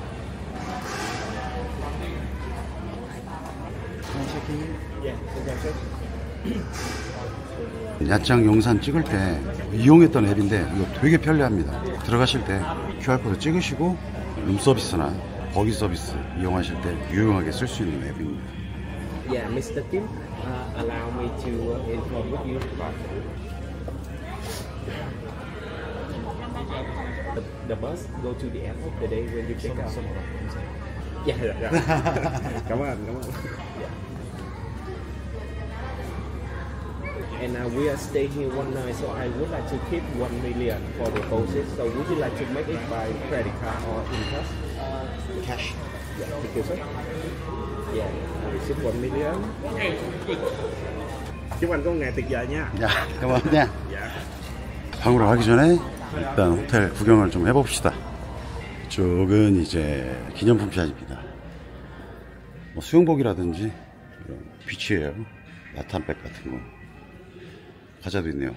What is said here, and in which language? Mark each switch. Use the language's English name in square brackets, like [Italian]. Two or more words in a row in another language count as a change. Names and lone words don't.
[Korean] 야장 영상 찍을 때 이용했던 앱인데 이거 되게 편리합니다. 들어가실 때 QR코드 찍으시고 룸서비스나 버기 서비스 이용하실 때 유용하게 쓸 수 있는 앱입니다. [English] Yeah, Mr. Kim, allow me to inform with you about the bus go to the airport the day when you check out. Yeah, right. Come on. Yeah. And we are staying here one night, so I would like to keep 1 million for deposit. So would you like to make it by credit card or in cash? Cash. Yeah, thank you, sir. Yeah, receipt 1 million. [Vietnamese] Chúc anh có một ngày tuyệt vời nha. [Korean] 야, 고맙냐? [Vietnamese] Dạ. [Korean] 방으로 가기 전에 일단 호텔 구경을 좀 해봅시다. 이쪽은 이제 기념품 샵입니다. 뭐 수영복이라든지 이런 비치웨어, 라탄백 같은 거, 과자도 있네요.